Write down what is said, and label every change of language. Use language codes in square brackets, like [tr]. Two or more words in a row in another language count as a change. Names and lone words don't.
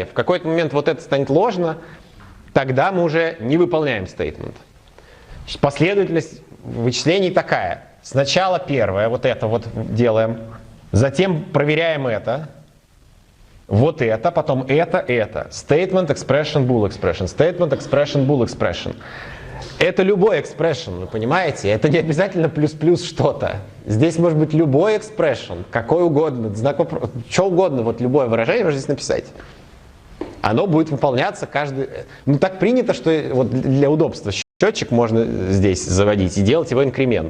[ru] В какой-то момент вот это станет ложно. Тогда мы уже не выполняем statement. Последовательность вычислений такая. Сначала первое, вот это вот делаем. Затем проверяем это. Вот это, потом это. [en] Statement, expression, bool expression. Statement, expression, bool expression. [ru] Это любой expression, вы понимаете? Это не обязательно плюс-плюс что-то. Здесь может быть любой expression, какой угодно, знак вопроса, что угодно, вот любое выражение можно здесь написать. Оно будет выполняться каждый... Ну так принято, что вот для удобства счетчик можно здесь заводить и делать его инкремент.